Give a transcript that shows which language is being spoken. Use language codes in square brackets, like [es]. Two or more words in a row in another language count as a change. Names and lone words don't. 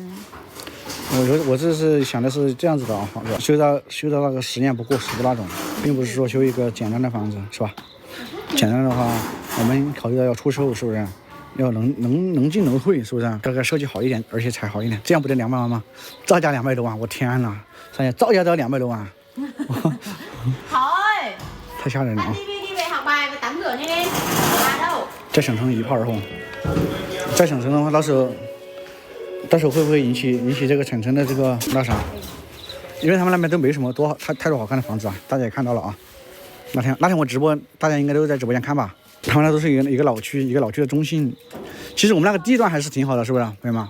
[zh] 我这是想的是这样子的啊，修到那个10年不过时的那种，并不是说修一个简单的房子，是吧？简单的话，我们考虑到要出售，是不是？要能进能退，是不是？这个设计好一点，而且才好一点，这样不得200万吗？造价200多万，我天哪！三姐，造价都要200多万。 [vi] thôi [zh] 太吓人了啊！ [vi] đi về học bài và tắm rửa nhanh lên. [zh] 在省城一炮而红，在省城的话，到时候会不会引起这个省城的这个那啥？因为他们那边都没什么太多好看的房子啊，大家也看到了啊。那天我直播，大家应该都在直播间看吧？他们那都是一个老区的中心。其实我们那个地段还是挺好的，是不是，朋友们？